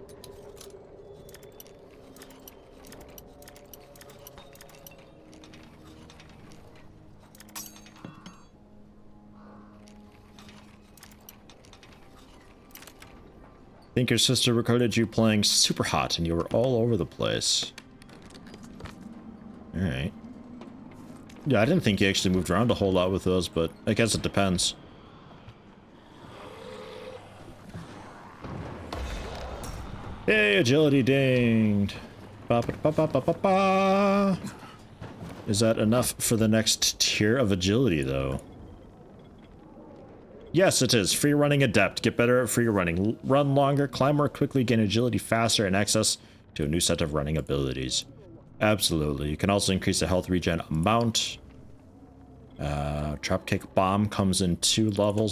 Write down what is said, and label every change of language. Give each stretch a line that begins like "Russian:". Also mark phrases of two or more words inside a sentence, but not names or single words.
English: I think your sister recorded you playing Super Hot and you were all over the place. Alright. Yeah, I didn't think you actually moved around a whole lot with those, but I guess it depends. Hey, agility dinged. Ba -ba -ba -ba -ba -ba -ba. Is that enough for the next tier of agility, though? Yes, it is. Free running adept. Get better at free running. Run longer, climb more quickly, gain agility faster, and access to a new set of running abilities. Absolutely. You can also increase the health regen amount. Dropkick bomb comes in 2 levels.